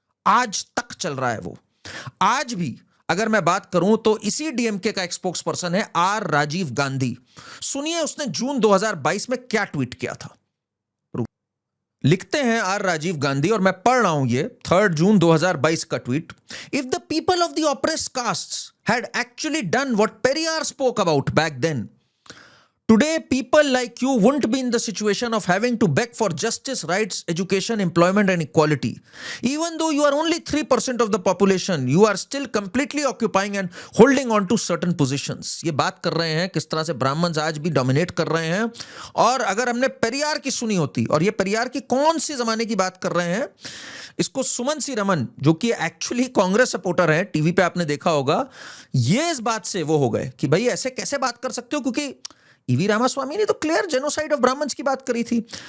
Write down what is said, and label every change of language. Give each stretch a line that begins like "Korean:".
Hindi: आज तक चल रहा है वो। आज भी अगर मैं बात करूं तो इसी डीएमके का एक स्पोक्स पर्सन है आर राजीव गांधी। सुनिए उसने जून 2022 में क्या ट्वीट किया था। लिखते हैं आर राजीव गांधी, और मैं पढ़ रहा हूं ये 3 जून 2022 का tweet.
English: If the people of the oppressed castes had actually done what Periyar spoke about back then, today people like you wouldn't be in the situation of having to beg for justice, rights, education, employment and equality. Even though you are only 3% of the population, you are still completely occupying and holding on to certain positions.
Hindi: ये बात कर रहे हैं किस तरह से Brahmins आज भी डोमिनेट कर रहे हैं। और अगर हमने पेरियार की सुनी होती, और ये पेरियार की कौन सी जमाने की बात कर रहे हैं, इसको सुमन सी रमन जो कि एक्चुअली कांग्रेस सपोर्टर है, टीवी पे आपने देखा होगा, ये इस बात से वो हो गए कि भाई ऐसे कैसे बात कर सकते हो, क्योंकि ईवी रामास्वामी ने तो क्लियर जेनोसाइड ऑफ ब्राह्मण्स की बात करी थी।